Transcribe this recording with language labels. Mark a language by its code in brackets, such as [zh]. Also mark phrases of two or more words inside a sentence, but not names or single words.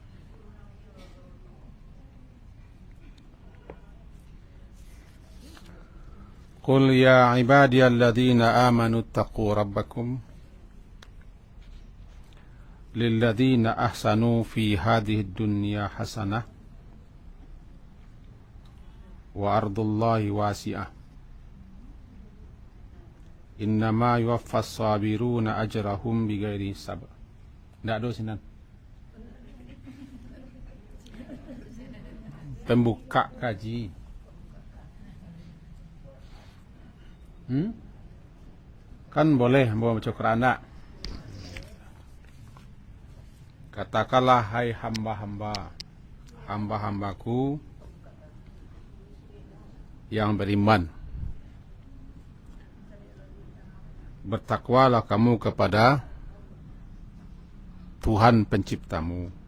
[ar] قل يا عبادي الذين آمنوا اتقوا ربكم للذين أحسنوا في هذه الدنيا حسنة وأرض الله واسعة إنما يوفى الصابرون أجرهم بغير حساب. [min] Ndak do sinan. Pembuka kaji. [id] Kan boleh bawa baca Quran. Katakanlah, hai hamba-hambaku yang beriman, bertakwalah kamu kepada Tuhan penciptamu.